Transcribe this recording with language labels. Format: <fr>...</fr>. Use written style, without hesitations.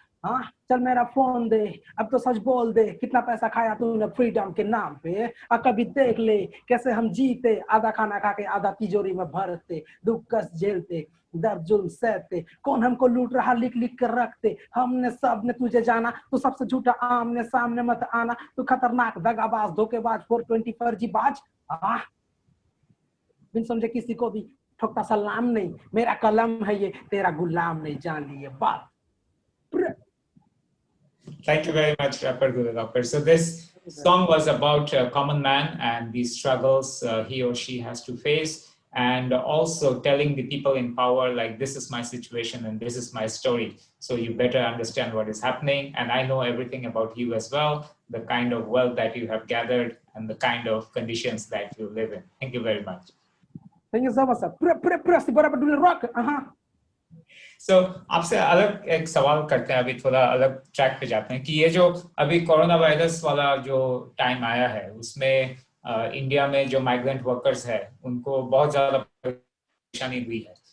<hi>हाँ चल मेरा फोन दे अब तो सच बोल दे कितना पैसा खाया तूने फ्रीडम के नाम पे कभी देख ले कैसे हम जीते आधा खाना खा के आधा तिजोरी में भरते दुख कष्ट झेलते दर्द जुल्म सहते कौन हमको लूट रहा लिख लिख कर रखते हमने सबने तुझे जाना तू सबसे झूठा आमने सामने मत आना तू खतरनाक दगाबाज धोखेबाज 420 फर्जीबाज बिन समझे किसी को भी ठोकता सलाम नहीं मेरा कलम है ये तेरा गुलाम नहीं जान लिए बात.</hi> <en>Thank you very much, Rapper Dule Rocker. So this song was about a common man and the struggles he or she has to face, and also telling the people in power, like, this is my situation and this is my story. So you better understand what is happening. And I know everything about you as well, the kind of wealth that you have gathered and the kind of conditions that you live in. Thank you very much. Thank you so much, sir. Rapper Dule Rocker.</en> <hi>So, आपसे अलग एक सवाल करते हैं, अभी थोड़ा अलग track पे जाते हैं कि ये जो अभी कोरोना वायरस वाला जो टाइम आया है उसमें इंडिया में जो माइग्रेंट वर्कर्स है उनको बहुत ज्यादा परेशानी हुई है.</hi>